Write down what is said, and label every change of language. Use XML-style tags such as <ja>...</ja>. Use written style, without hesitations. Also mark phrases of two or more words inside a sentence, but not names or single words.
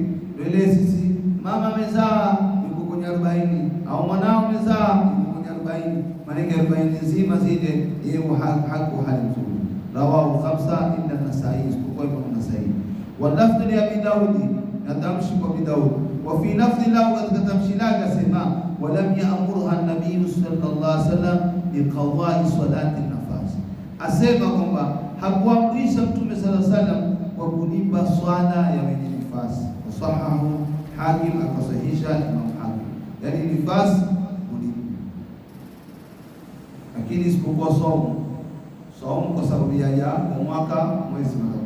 <sw>Ndio ile sisi mama amezaa yuko kwenye 40, au mwanao amezaa yuko kwenye 40, maana 40 nzima zile yeye hako hali nzuri.</sw> <ar>رواه 5 إلا النسائي,</ar> <sw>isipokuwa Imam Nasai.</sw> <ar>واللفظ لأبي داود,</ar> <sw>na tamshi kwa Abi Daudi.</sw> <ar>وفي لفظ له,</ar> <sw>katika tamshi lake asema</sw> <ar>ولم يأمرها النبي صلى الله عليه وسلم بقضاء صلاة النفاس,</ar> <sw>asema kwamba hakuamrisha Mtume</sw> <ar>صلى الله عليه وسلم</ar> <sw>kwa kulipa swala ya wenye nifasi. Wasahahu Hakim, akasahihisha Imam Hakim, yani nifasi kulipa, lakini isipokuwa saumu kwa sababu ya mwaka mwezi mmoja.</sw>